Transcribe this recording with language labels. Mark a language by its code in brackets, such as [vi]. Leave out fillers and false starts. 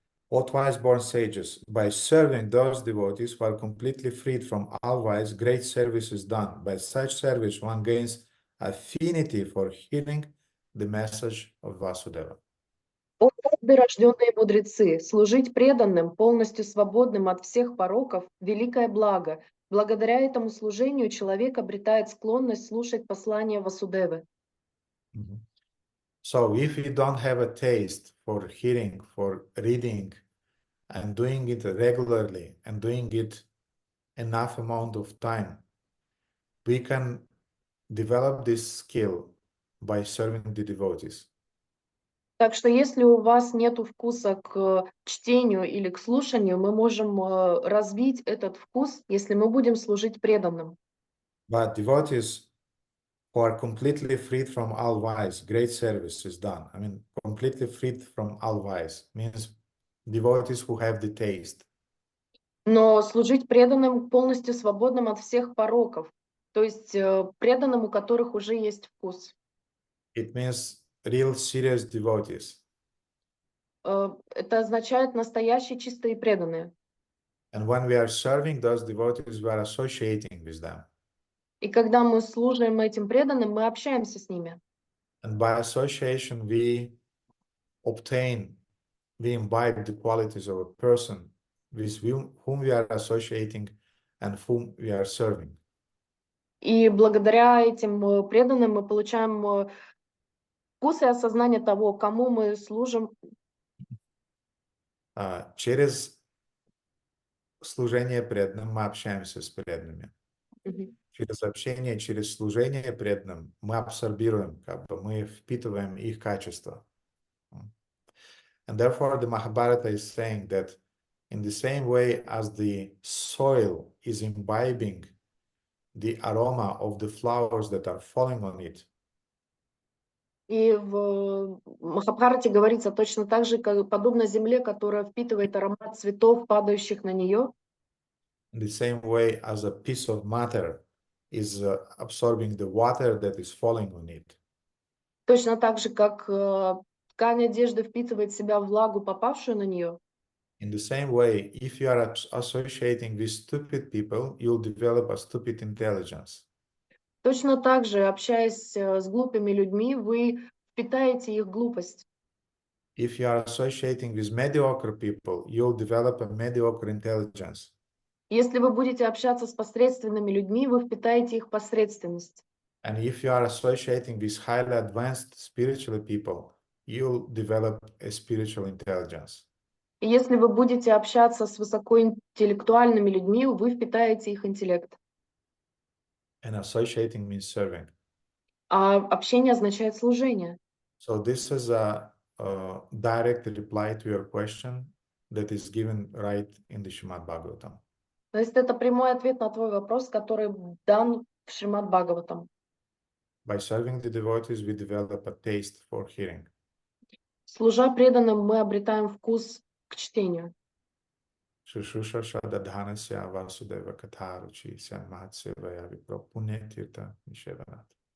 [en] O twice born sages, by serving those devotees who are completely freed from all vice, great service is done. By such service, one gains affinity for hearing the message of Vasudeva. [ru] О, дважды рожденные мудрецы, служить преданным, полностью свободным от всех пороков – великое благо. Благодаря этому служению человек обретает склонность слушать послания Васудевы. [en] So if you don't have a taste for hearing, for reading, and doing it regularly, and doing it enough amount of time, we can develop this skill by serving the devotees. [ru] Так что если у вас нет вкуса к чтению или к слушанию, мы можем развить этот вкус, если мы будем служить преданным. [en] But devotees who are completely freed from all vice, great service is done. I mean, completely freed from all vice means devotees who have the taste. [ru] Но служить преданным, полностью свободным от всех пороков, то есть преданным, у которых уже есть вкус. [en] It means real serious devotees. [ru] Это означает настоящие, чистые преданные. [en] And when we are serving those devotees, we are associating with them. [ru] И когда мы служим этим преданным, мы общаемся с ними. [en] And by association, we imbibe the qualities of a person with whom we are associating and whom we are serving. [ru] И благодаря этим преданным мы получаем вкус и осознание того, кому мы служим. Через служение преданным мы общаемся с преданными. Через общение, через служение преданным мы абсорбируем, мы впитываем их качества. [en] And therefore the Mahabharata is saying that in the same way as the soil is imbibing the aroma of the flowers that are falling on it. [ru] И в Махабхарате говорится точно так же, как подобно земле, которая впитывает аромат цветов, падающих на нее. [en] In the same way as a piece of matter is absorbing the water that is falling on it. [ru] Точно так же, как ткань одежды впитывает в себя влагу, попавшую на нее. [en] In the same way, if you are associating with stupid people, you'll develop a stupid intelligence. [ru] Точно так же, общаясь с глупыми людьми, вы впитаете их глупость. [en] If you are associating with mediocre people, you'll develop a mediocre intelligence. [ru] Если вы будете общаться с посредственными людьми, вы впитаете их посредственность. [en] And if you are associating with highly advanced spiritual people, you'll develop a spiritual intelligence. [ru] И если вы будете общаться с высокоинтеллектуальными людьми, вы впитаете их интеллект. [en] And associating means serving. [ru] А общение означает служение. [en] So this is a direct reply to your question that is given right in the Shrimad-Bhagavatam. [ru] То есть это прямой ответ на твой вопрос, который дан в Шримад-Бхагаватам. [en] By serving the devotees, we develop a taste for hearing. [ru] Служа преданным, мы обретаем вкус к чтению. [sa] Shushusha Shadadhanasya Vasudeva Katharuchi Sanmahatsevaya Vipro Punyatirtha Nishevanat.